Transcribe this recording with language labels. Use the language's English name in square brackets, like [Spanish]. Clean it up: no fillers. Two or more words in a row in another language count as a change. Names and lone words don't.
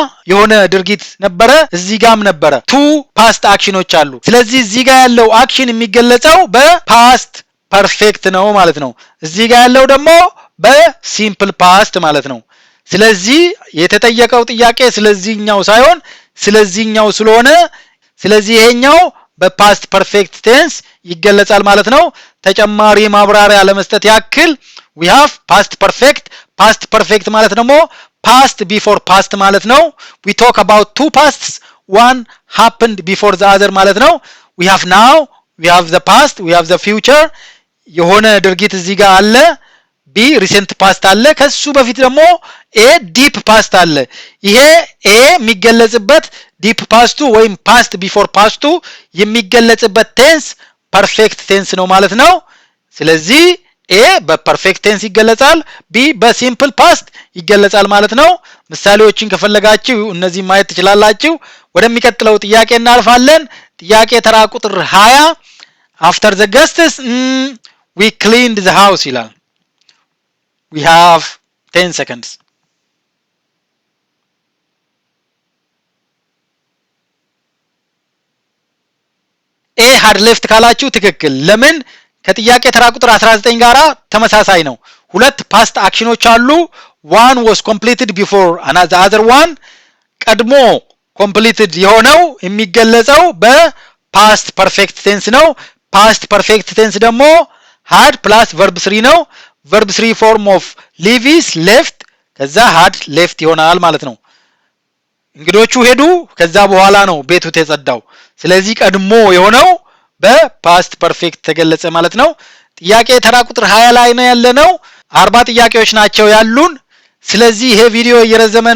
[Amharic] የሆነ ድርጊት ነበረ፣ እዚህ ጋርም ነበረ። [English] two past actionዎች [Amharic] አሉ። ስለዚህ እዚህ ጋር ያለው አክሽን የሚገለጸው [English] በpast perfect [Amharic] ነው ማለት ነው። እዚህ ጋር ያለው ደግሞ [English] በsimple past [Amharic] ማለት ነው። ስለዚህ የተጠየቀው ጥያቄ ስለዚህኛው ሳይሆን ስለዚህኛው ስለሆነ ስለዚህ ይሄኛው [English] በpast perfect tense [Amharic] ይገለጻል ማለት ነው። ተጨማሪ ማብራሪያ ለመስጠት ያክል [English] we have past perfect [Amharic] ማለት ደግሞ [English] past before past [Amharic] ማለት ነው። [English] we talk about two pasts, one happened before the other [Amharic] ማለት ነው። [English] we have now we have the past we have the future። [Amharic] የሆነ ድርጊት እዚህ ጋር አለ። [English] B recent past [Amharic] አለ። ከሱ በፊት ደግሞ [English] A deep past [Amharic] አለ። ይሄ ኤ የሚገለጽበት [English] deep pastቱ [Amharic] ወይም [English] past before pastቱ [Amharic] የሚገለጽበት ቴንስ [English] perfect tense [Amharic] ነው ማለት ነው። ስለዚህ ኤ [English] በperfect tense [Amharic] ይገለጻል፣ ቢ [English] በsimple past [Amharic] ይገለጻል ማለት ነው። ምሳሌዎችን ከፈለጋችሁ እነዚህ ማየት ትችላላችሁ። ወደሚቀጥለው ጥያቄ እናልፋለን። ጥያቄ ተራ ቁጥር 20 [English] after the guests we cleaned the house [Amharic] ይላል። [English] We have 10 seconds. A had left [Amharic] ካላችሁ ትክክል። ለምን? ከጥያቄ ተራ ቁጥር 19 ጋራ ተመሳሳይ ነው። ሁለት [English] past actionኦች [Amharic] አሉ። [English] one was completed before another other one። [Amharic] ቀድሞ completed የሆነው የሚገለጸው [English] በpast perfect tense [Amharic] ነው። [English] past perfect tense [Amharic] ደግሞ [English] had plus verb 3 [Amharic] ነው። [English] verb 3 form of leave is left፣ [Amharic] ከዛ [English] had left [Amharic] ይሆናል ማለት ነው። እንግዶቹ ሄዱ፣ ከዛ በኋላ ነው ቤቱ ተጸዳው። ስለዚህ ቀድሞ የሆነው [English] በpast perfect [Amharic] ተገለጸ ማለት ነው። ጥያቄ ተራ ቁጥር 20 ላይ ነው ያለነው። 40 ጥያቄዎች ናቸው ያሉን። ስለዚህ ይሄ ቪዲዮ እየረዘመ ነው